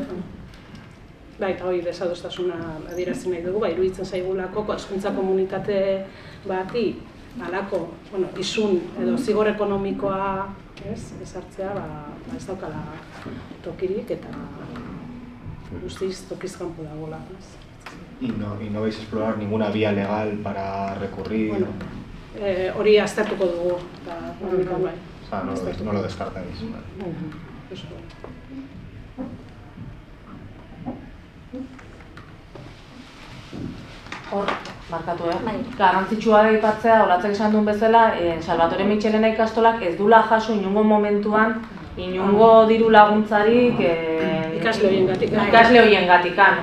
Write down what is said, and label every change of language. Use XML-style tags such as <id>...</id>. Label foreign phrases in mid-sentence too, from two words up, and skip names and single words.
<eu>Eta hori desadostasuna adierazi nahi dugu, iruditzen zaigulako hezkuntza komunitate bati halako isun edo zigor ekonomikoa ezartzea ez daukala tokirik eta guztiz tokiz kanpo dagoela.</eu> <es>¿Y no vais a explorar ninguna vía legal para recurrir?</es> <eu>Hori aztertuko dugu.</eu> <es>O sea, no lo descartáis.</es> <eu>Hor, markatu, garrantzitsua da aipatzea, olatzek esan duen bezala, Salvatore Mitxelena ikastolak ez dula jaso inongo momentuan, inongo diru laguntzarik ikasle horiengatikan.</eu>